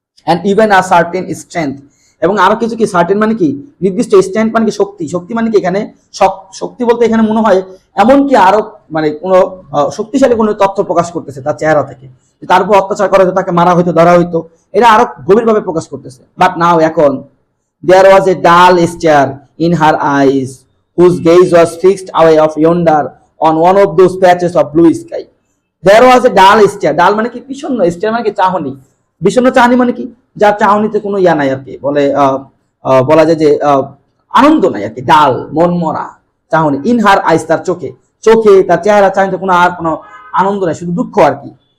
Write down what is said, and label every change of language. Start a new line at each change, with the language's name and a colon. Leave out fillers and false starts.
English: and even a certain strength,
Bangla: এবং আরো কিছু কি, সার্টেন মানে কি নির্দিষ্ট, স্ট্রেংথ মানে কি শক্তি মানে কি এখানে শক্তি বলতে এখানে মনে হয় এমন কি আরো মানে কোনো শক্তিশালী কোনো তথ্য প্রকাশ করতেছে তার চেহারা থেকে, তার উপর অত্যাচার করা হতো, তাকে মারা হইতো, ধরা হইতো, এটা আরো গভীরভাবে প্রকাশ করতেছে। বাট নাও, এখন
English: there was a dull stare in her eyes whose gaze was fixed away off yonder on one of those patches of blue sky. There was a dull stare,
Bangla: ডাল মানে কি বিষণ্ণ, stare মানে কি চাহনি, বিষণ্ণ চাহনি মানে কি যার চাহনিতে কোনো ইয়া নাই আর কি, বলা যায় যে আনন্দ নাই আর কি, ডাল মন মরা চাহনি।
English: in her eyes,
Bangla: তার চোখে তার চেহারা চাহনিতে কোনো আর কোনো আনন্দ নাই, শুধু দুঃখ আর কি।